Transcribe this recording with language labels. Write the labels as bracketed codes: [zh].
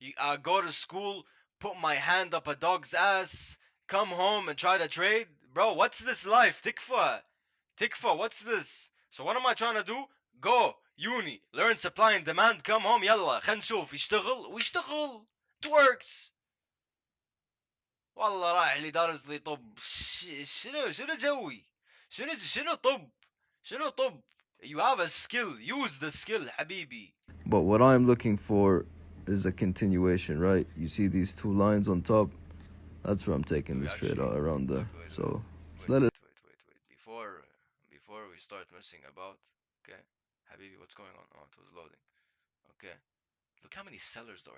[en] I go to school, put my hand up a dog's ass, come home and try to trade, bro. What's this life? Tikfa, what's this? So what am I trying to do? Go uni, learn supply and demand, come home, [ar] يلا خلينا نشوف يشتغل ويشتغل. [en] It works. [ar] والله رايح لي دارس لي طب شنو جوي شنو طب [en] you have a skill, use the skill [ar] حبيبي. [en] But what I'm looking for is a continuation, right? You see these 2 lines on top? That's where I'm taking this trade out around there. So let it. Wait. Before we start messing about, okay, حبيبي, what's going on? Oh, it was loading. Okay. Look how many sellers there are.